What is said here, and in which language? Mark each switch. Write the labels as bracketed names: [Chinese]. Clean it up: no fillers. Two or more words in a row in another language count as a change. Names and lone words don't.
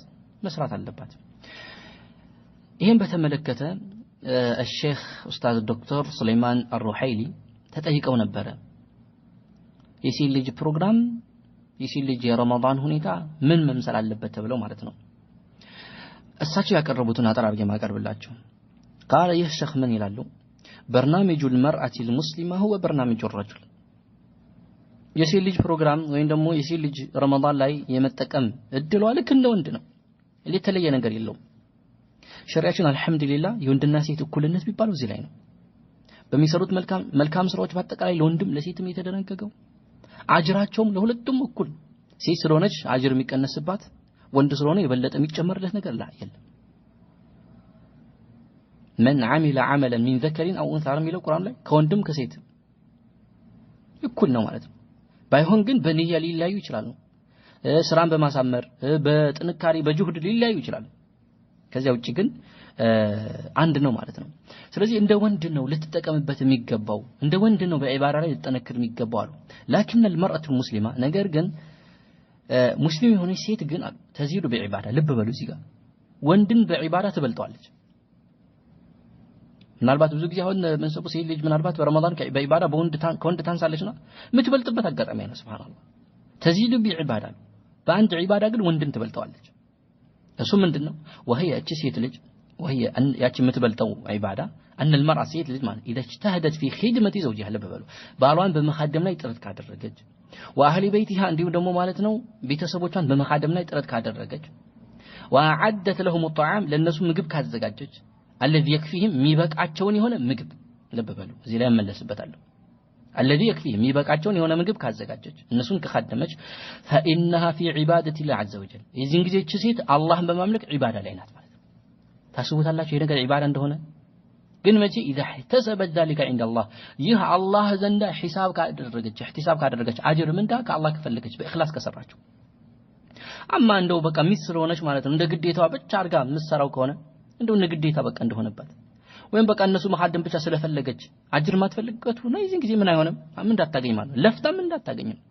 [Amharic] መስራት አለባት። ይሄን በተመለከተ الشيخ ኡስታዝ ዶክተር ሱለይማን አልሩሐይሊ ተጠይቀው ነበር። የሴት ልጅ ፕሮግራም የሴት ልጅ የረመዳን ሁኔታ ምን መምሰል አለበት ተብለው ማለት ነው። እሳቸው ያቀረቡትን አጠራርጌ ማቀርብላችሁ قال ይህ ሸኽ ምን ይላሉ? [Arabic] برنامج المرأة المسلمة هو برنامج الرجل። [Amharic] የሴት ልጅ ፕሮግራም ወይም ደግሞ የሴት ልጅ ረመዳን ላይ የመጠቀም እድሏ ልክ እንደ ወንድ ነው። የተለየ ነገር የለውም። ሸሪዓችን አልহামዱሊላህ የወንድና ሴት እኩልነት ቢባለው እዚህ ላይ ነው። በሚሰሩት መልካም ስራዎች በአጠቃላይ ለወንድም ለሴትም የተደረገው አጅራቸውም ለሁለቱም እኩል። ሴት ስለሆነች አጅር የሚቀነስባት፣ ወንድ ስለሆነ የበለጠ የሚጨመርለት ነገር የለም። [Arabic] من عمل عملا من ذكر او انثى [Amharic] የሚለው ቁርአን ላይ ከወንድም ከሴት እኩል ነው ማለት ነው። ባይሆን ግን በንያ ሊለያዩ ይችላሉ። ስራን በማሳመር በጥንካሬ በጅሁድ ሊለያዩ ይችላሉ። ከዚያ ውጪ ግን አንድ ነው ማለት ነው። ስለዚህ እንደ ወንድ ነው ልትጠቀምበት የሚገባው፣ እንደ ወንድ ነው በዒባዳ ላይ ልትጠነክር የሚገባው አሉ። [Arabic] لكن المرأة المسلمة [Amharic] ነገር ግን ሙስሊም የሆነች ሴት ግን ተዚዱ በዒባዳ ልብ በሉ እዚህ ጋር ወንድን በዒባዳ ትበልጠዋለች። ምናልባት ብዙ ጊዜ አሁን መንሰቡ ሴት ልጅ ምናልባት በረመዳን በዒባዳ ከወንድ ታንሳለችና የምትበልጥበት አጋጣሚ ነው። ሱብሃንአላህ ተዚዱ በዒባዳ በአንድ ዒባዳ ግን ወንድን ትበልጠዋለች። እሱ ምንድነው? وهي እቺ ሴት ልጅ وهي ያቺ የምትበልጠው ዒባዳ [Arabic] ان المرأة [Amharic] ሴት ልጅ ማለት [Arabic] اذا اجتهدت في خدمة زوجها [Amharic] ለበበሉ ባሏን በመኻደም ላይ ጥረት ካደረገች [Arabic] واهل بيتها [Amharic] እንዲሁ ደግሞ ማለት ነው ቤተሰቦቿን በመኻደም ላይ ጥረት ካደረገች [Arabic] وعدت لهم الطعام [Amharic] ለነሱ ምግብ ካዘጋጀች [Arabic] الذي يكفيهم [Amharic] የሚበቃቸውን የሆነ ምግብ ለበበሉ እዚህ ላይ መለስበታለሁ። [Arabic] الذي يكفيهم [Amharic] የሚበቃቸውን የሆነ ምግብ ካዘጋጀች እነሱን ከኻደመች [Arabic] فإنها في عبادة الله عز وجل [Amharic] የዚህን ጊዜ እቺ ሴት አላህን በማምለክ ዒባዳ ላይ ናት ማለት ነው። ታስቡታላችሁ ይሄ ነገር ዒባዳ እንደሆነ? ግን መቼ [Arabic] اذا احتسبت ذلك عند الله [Amharic] ይህ አላህ ዘንዳ ሒሳብ ካደረገች አጅር ምንዳ ከአላህ ከፈለገች በእኽላስ ከሰራችው። አማ እንደው በቃ ሚስር ሆነች ማለት ነው እንደ ግዴታዋ ብቻ አርጋ ምሰራው ከሆነ እንደው እንደ ግዴታ በቃ እንደሆነባት ወይም በቃ እነሱ መሐደም ብቻ ስለፈለገች አጅር ማትፈልገቱ ነው ይህን ጊዜ ምን አይሆንም ምን እንዳታገኝ ማለት ነው። ለፍታም እንዳታገኝ